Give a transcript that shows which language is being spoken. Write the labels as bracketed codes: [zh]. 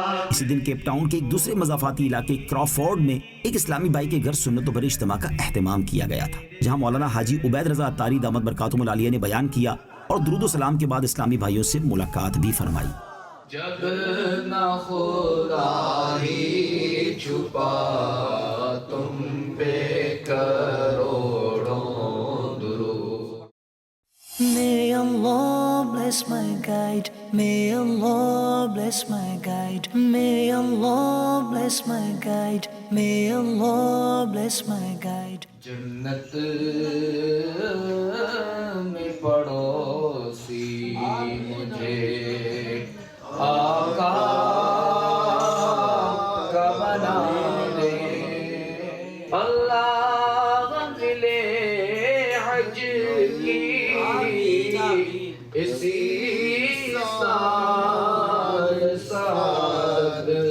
[ur] اسی دن Cape Town کے ایک دوسرے مضافاتی علاقے کرافورڈ میں ایک اسلامی بھائی کے گھر سنت و بر اجتماع کا اہتمام کیا گیا تھا، جہاں مولانا حاجی عبید رضا الطاری دامت برکاتہم العالیہ نے بیان کیا اور درود و سلام کے بعد اسلامی بھائیوں سے ملاقات بھی فرمائی۔ جب نہ خدا ہی چھپا تم پہ کروڑوں درود۔ [en] May Allah bless my guide. May Allah bless my guide. May Allah bless my guide. May Allah bless my guide. [ur] جنت میں پڑوسی مجھے آقا کا بنا دے، اللہ ملے حج کی اسی سال ساتھ۔